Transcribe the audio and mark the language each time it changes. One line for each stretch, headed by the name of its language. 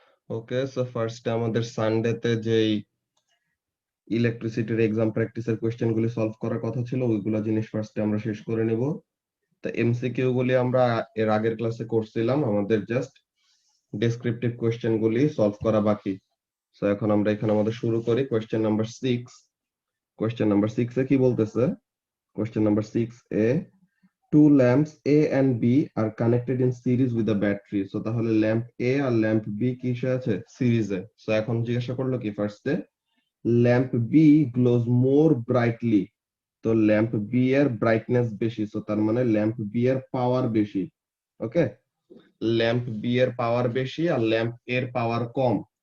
Bangla: ওকে, so ফার্স্টে আমাদের সানডেতে যেই ইলেকট্রিসিটির এক্সাম প্র্যাকটিসের কোশ্চেন গুলি সলভ করার কথা ছিল ওইগুলো জিনিস ফার্স্টে আমরা শেষ করে নেব। তো এমসিকিউ গুলি আমরা এর আগের ক্লাসে করছিলাম, আমাদের জাস্ট ডেসক্রিপটিভ কোশ্চেন গুলি সলভ করা বাকি। সো এখন আমরা এখানে আমাদের শুরু করি কোশ্চেন নাম্বার 6। কোশ্চেন নাম্বার 6 এ কি বলতেছে?
English: Question number 6 এ two lamps A and B are connected in series with a battery.
Bangla: So তাহলে lamp A আর lamp B কিসে আছে? সিরিজে। সো এখন জিজ্ঞাসা করলো কি ফার্স্টে, lamp B
English: glows more brightly.
Bangla: তো ল্যাম্প B এর ব্রাইটনেস বেশি, সো তার মানে ল্যাম্প B এর পাওয়ার বেশি। ওকে, ল্যাম্প B এর পাওয়ার বেশি আর ল্যাম্প A এর পাওয়ার কম।